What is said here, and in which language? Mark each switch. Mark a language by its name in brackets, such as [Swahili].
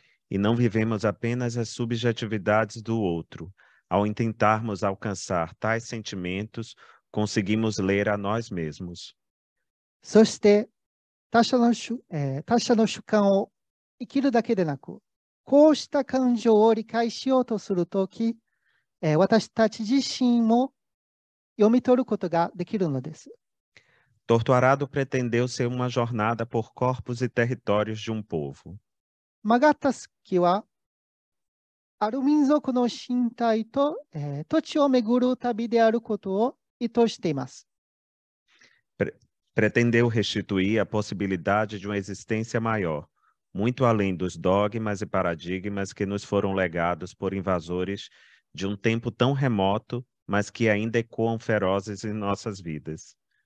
[Portuguese] E não vivemos apenas as subjetividades do outro. Ao tentarmos alcançar tais sentimentos, conseguimos ler a nós mesmos. [Japanese] そして他者の主観を生きるだけでなく、こうした感情を理解しようとするとき、私たち自身も読み取ることができるのです。 [Portuguese] Torturado pretendeu ser uma jornada por corpos e territórios de um povo. [Japanese] 曲がった月は、ある民族の身体と、土地を巡る旅であることを意図しています。 [Portuguese] Pretendeu restituir a possibilidade de uma existência maior, muito além dos dogmas e paradigmas que nos foram legados por invasores de um tempo tão remoto, mas que ainda ecoam ferozes em nossas vidas.